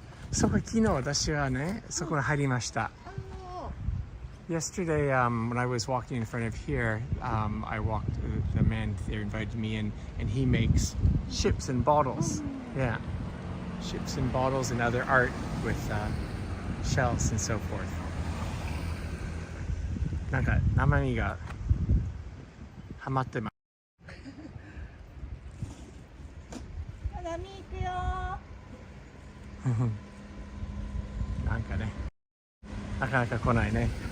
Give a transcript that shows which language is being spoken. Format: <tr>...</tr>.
<ja>そう、昨日私はね、そこに入りました。</ja> <en>Yesterday, when I was walking in front of here, I walked, the man there invited me in, and he makes ships and bottles. Yeah, ships and bottles and other art with shells and so forth.</en> <ja>なんか生身がハマってます。波行くよ。なんかね、なかなか来ないね。</ja>